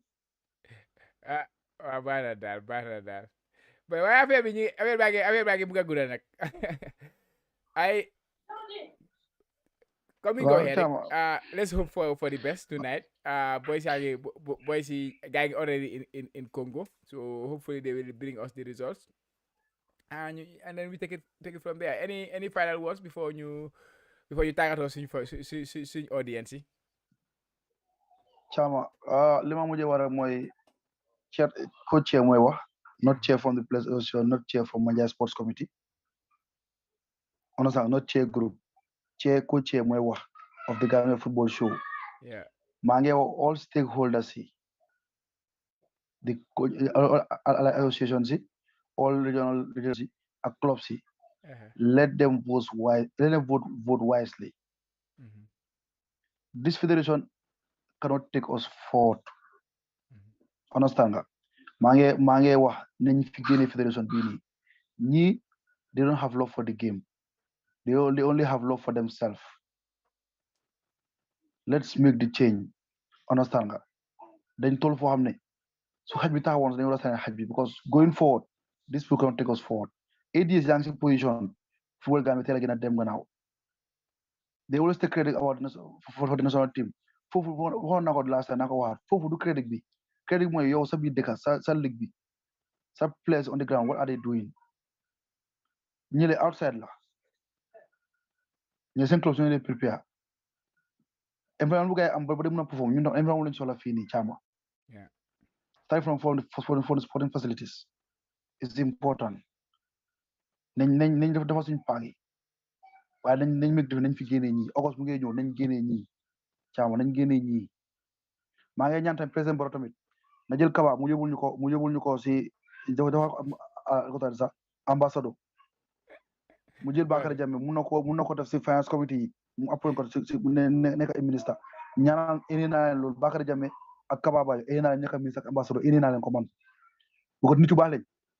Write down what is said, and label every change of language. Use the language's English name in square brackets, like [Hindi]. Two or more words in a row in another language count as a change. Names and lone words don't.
[Wolof] ah waaw baax na daal mais waaye affaire bi affaire baa ngi bugg a gudda nag ay comme ni nga ko waaw waxee rek caama [English] let's hope for the best tonight boys [Wolof] yaa ngi boys yi gaa ngi [English] already in Congo, so hopefully they will bring us the results and then we take it from there. Any final words before you [Wolof] tàggatoo suñ [English] audience yi. [Wolof] caama li ma mujjee war a mooy [English] chair co-chair [Wolof] mooy wax [English] not chair from the place also not chair from Manjai Sports Committee understand not chair group chair co-chair [Wolof] mooy wax [English] of the Gambia Football Show Yeah. [Wolof] maa ngi wax [English] all stakeholders yi the associations yi all regional leaders [Wolof] yi ak [English] clubs yi let them vote wisely. This federation cannot take us forward. [Wolof] Understand nga maa ngi wax nañ fi génne federation bii nii ñii [English] they don't have love for the game, they only have love for themselves. Let's make the change. [Wolof] Understand nga dañ toll foo xam ne su xaj bi taxawoon dañu war a sànni xaj bi [English] because going forward this people cannot take us forward. [Wolof] 8 years yaa ngi si position football Gambia teel a gën a dem gannaaw. [English] They always take credit about for the national team. [Wolof] Foofu waxoon naa ko [English] last time [Wolof] naa ko waxaat foofu du credit bi credit mooy yow sa biir dëkk sa ligue bi sa [English] players on the ground what are they doing [Wolof] ñële outside la ñële seen club su ñu leen prepare environnement bu gars yi am ba dem na perform ñun tam environnement lañu soxla fii nii caama [English] starting from the sporting facilities is important [Wolof] nañ defal suñu paag yi waaye nañ meg def nañ fi génnee ñii August mu ngi ñëw nañ génnee ñii caama nañ génnee ñii maa ngi ñaan tamit président Barrow tamit na jël Kaba mu yóbbul ñu ko si dafa sax ambassadeur mu jël Bakary Jammeh mun na ko def si finance committee yi mu appoint ko si nekk ay ministre ñaanal indi naa leen loolu Bakary Jammeh ak Kaba Bayo indi naa leen nekk ministre ak ambassadeur indi naa leen ko man bu ko nit yu baax lañ